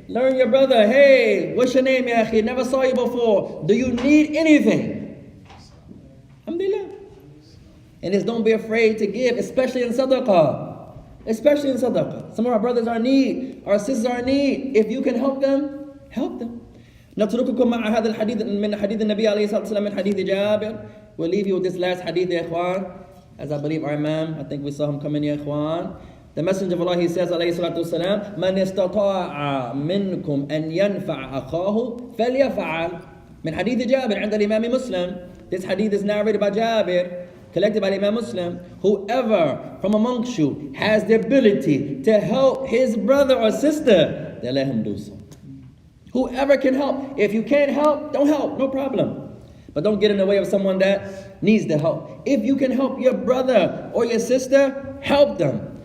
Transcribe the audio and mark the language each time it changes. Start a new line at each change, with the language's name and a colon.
English: Learn your brother. Hey, what's your name, ya akhi? Never saw you before. Do you need anything? Alhamdulillah. And just don't be afraid to give, especially in sadaqah. Especially in sadaqah. Some of our brothers are in need, our sisters are in need. If you can help them, help them.
Arabic: نترككم مع هذا الحديث من حديث النبي عليه الصلاة والسلام من حديث جابر.
English: We'll leave you with this last hadith, ya ikhwan. As I believe our imam, I think we saw him come in, ya ikhwan. The Messenger of Allah, he says,
Arabic: عليه الصلاة والسلام, من استطاع منكم أن ينفع أخاه فليفعل. من حديث جابر عند الإمام مسلم.
English: This hadith is narrated by Jabir, collected by Imam Muslim. Whoever from amongst you has the ability to help his brother or sister, then let him do so. Whoever can help. If you can't help, don't help, no problem. But don't get in the way of someone that needs the help. If you can help your brother or your sister, help them.